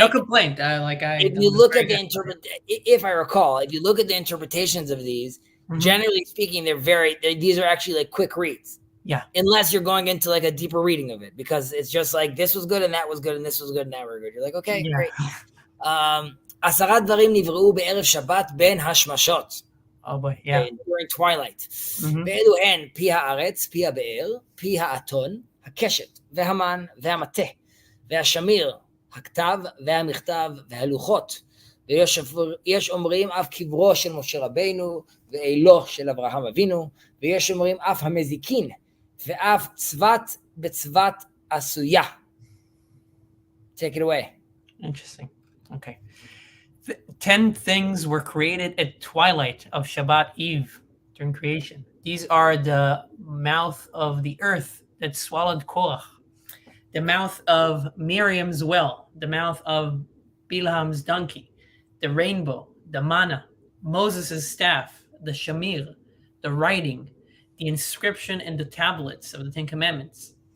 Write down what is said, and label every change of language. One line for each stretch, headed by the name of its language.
English: no complaint. If you look at if I recall, if you look at the interpretations of these, generally speaking, these are actually like quick reads. Yeah. Unless you're going into like a deeper reading of it, because it's just like this was good and that was good and this was good and that was good. You're like, okay, great.
Hebrew: 10 דברים נבראו בערב שבת בין השמשות.
English: Oh boy, yeah. During twilight.
Hebrew: ואלו הן פי הארץ, פי הבאר, פי האתון, הקשת והמן והמטה והשמיר, הכתב והמכתב והלוחות. ויש אומרים אף קברו של משה רבינו ואילו של אברהם אבינו, ויש אומרים אף המזיקין ואף צבת בצבת עשויה.
English: Take it away. Interesting. Okay. 10 things were created at twilight of Shabbat Eve during creation. These are the mouth of the earth that swallowed Korach, the mouth of Miriam's well, the mouth of Bilam's donkey, the rainbow, the manna, Moses' staff, the shamir, the writing, the inscription and the tablets of the Ten Commandments.